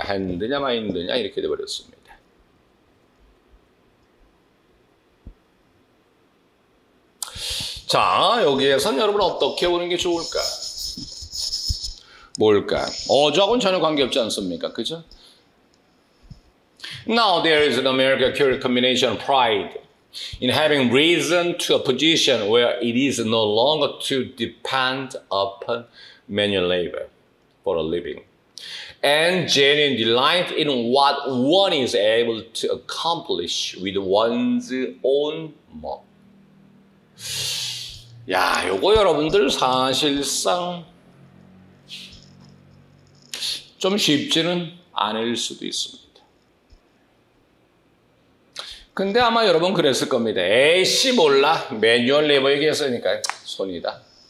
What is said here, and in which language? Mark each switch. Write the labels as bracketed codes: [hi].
[ko] 핸드냐 마인드냐 이렇게 돼버렸습니다. 자, 여기에선 여러분 어떻게 보는 게 좋을까? 뭘까? 어조하고는 전혀 관계없지 않습니까? 그죠? [en] Now there is an American curious combination of pride in having risen to a position where it is no longer to depend upon manual labor for a living, and genuine delight in what one is able to accomplish with one's own work. [ko] 야, 요거 여러분들 사실상 좀 쉽지는 않을 수도 있습니다. 근데 아마 여러분 그랬을 겁니다. 에이씨 몰라. 매뉴얼 레이버 얘기했으니까 손이다.